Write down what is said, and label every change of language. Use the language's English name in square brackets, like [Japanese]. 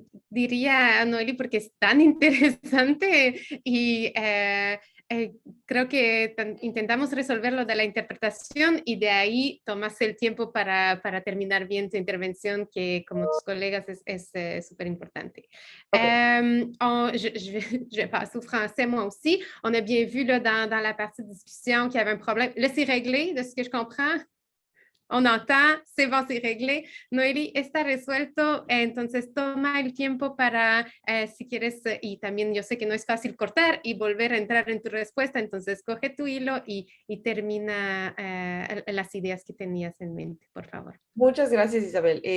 [Spanish] Diría a Noeli porque es tan interesante y creo que intentamos resolverlo de la interpretación y de ahí tomas el tiempo para terminar bien tu intervención que como tus colegas es súper importante. Okay. [French] Je passe au français moi aussi. On a bien vu là, dans la partie de discussion qu'il y avait un problème. Là, c'est réglé de ce que je comprends. On entend, c'est bon, c'est réglé. [Spanish] Noeli, está resuelto, entonces toma el tiempo para, si quieres, y también yo sé que no es fácil cortar y volver a entrar en tu respuesta, entonces coge tu hilo y termina las ideas que tenías en mente, por favor. Muchas gracias, Isabel.